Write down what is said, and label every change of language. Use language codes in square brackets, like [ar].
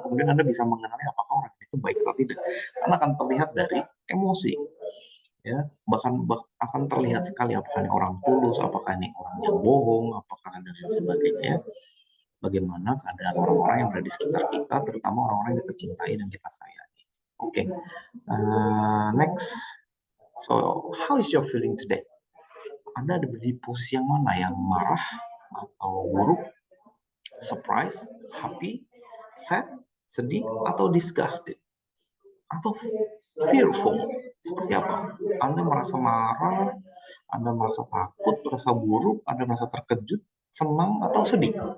[id] Kemudian Anda bisa mengenali apakah orang itu baik atau tidak, karena akan terlihat dari emosi, ya bahkan akan terlihat sekali apakah ini orang tulus, apakah ini orang yang bohong, apakah dan lain sebagainya. Bagaimana keadaan orang-orang yang berada di sekitar kita, terutama orang-orang yang kita cintai dan kita sayangi. [en] Oke, next. So, how is your feeling today? [id] Anda ada di posisi yang mana? Yang marah atau buruk, surprise, happy, sad, sedih, atau disgusted, atau fearful? Seperti apa? Anda merasa marah, Anda merasa takut, merasa buruk, Anda merasa terkejut, senang, atau sedih?